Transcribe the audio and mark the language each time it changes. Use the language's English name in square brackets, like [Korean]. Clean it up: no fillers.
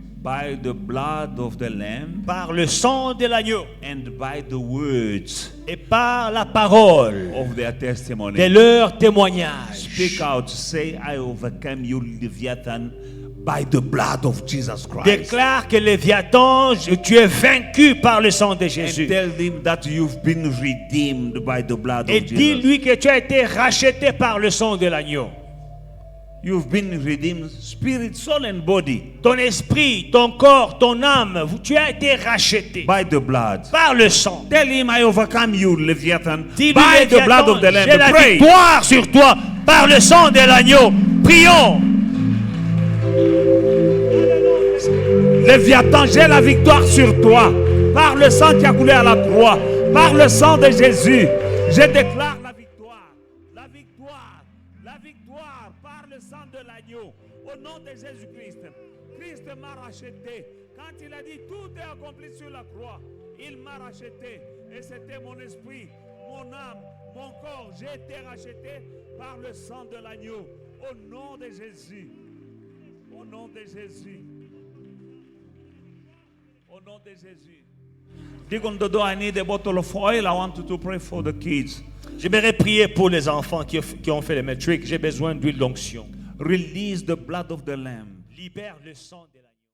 [English] by the blood of the Lamb [French] par le sang de l'agneau [English] and by the words [French] et par la parole [English] of their [French] de [English] testimony. [French] leur témoignage. [English] Speak out, say, I overcame you, Leviathan, by the blood of Jesus Christ. [French] Déclare que Léviathan, tu es vaincu par le sang de [English] And [French] Jésus. [English] tell him that you've been redeemed by the blood [French] Et [English] of Jesus. [French] dis-lui que tu as été racheté par le sang de l'agneau. [English] You've been redeemed, spirit, soul, and body, [French] Ton esprit, ton corps, ton âme, tu as été racheté [English] by the blood. [French] par le sang. [English] Tell him, I overcome you, Leviathan, [French] Dis-lui, [English] by the blood [French] Léviathan, [English] of the Lamb. [French] j'ai la [English] Pray. [French] victoire sur toi par le sang de l'agneau. Prions. Léviathan, j'ai la victoire sur toi, par le sang qui a coulé à la croix, par le sang de Jésus. Je déclare la victoire, la victoire, la victoire par le sang de l'agneau, au nom de Jésus-Christ. Christ m'a racheté. Quand il a dit tout est accompli sur la croix, il m'a racheté. Et c'était mon esprit, mon âme, mon corps. J'ai été racheté par le sang de l'agneau, au nom de Jésus. Au nom de Jésus. Au nom de Jésus. [English] Deacon Dodo, I need a bottle of oil. I want you to pray for the kids. [French] J'aimerais prier pour les enfants qui ont fait le matric. J'ai besoin d'huile d'onction. [English] Release the blood of the Lamb. [French] Libère le sang de l'agneau.